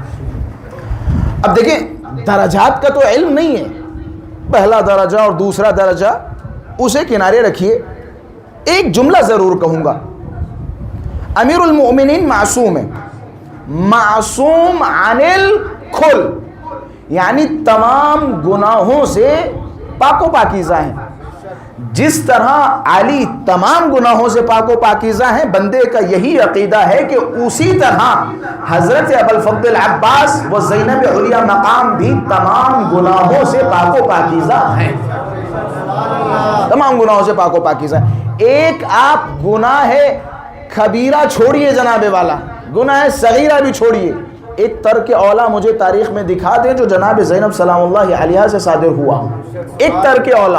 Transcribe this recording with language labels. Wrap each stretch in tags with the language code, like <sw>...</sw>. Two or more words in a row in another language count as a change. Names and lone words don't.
<ur>اب دیکھیں درجات کا تو علم نہیں ہے، پہلا درجہ اور دوسرا درجہ اسے کنارے رکھیے، ایک جملہ ضرور کہوں گا، امیر المؤمنین معصوم ہے،</ur> <ar>معصوم عن الکل،</ar> <ur>یعنی تمام گناہوں سے پاک و پاکیزہ ہیں۔ جس طرح علی تمام گناہوں سے پاک و پاکیزہ ہیں، بندے کا یہی عقیدہ ہے کہ اسی طرح حضرت ابوالفضل العباس و زینب علیہ مقام بھی تمام گناہوں سے پاک و پاکیزہ ہیں، تمام گناہوں سے پاک و پاکیزہ ہیں۔ ایک آپ گناہ کبیرہ چھوڑیے جناب والا، گناہ صغیرہ بھی چھوڑیے، ایک ترک اولا مجھے تاریخ میں دکھا دیں جو جناب زینب</ur> <ar>سلام اللہ علیہا</ar> <ur>سے صادر ہوا، ایک ترک اولا۔</ur>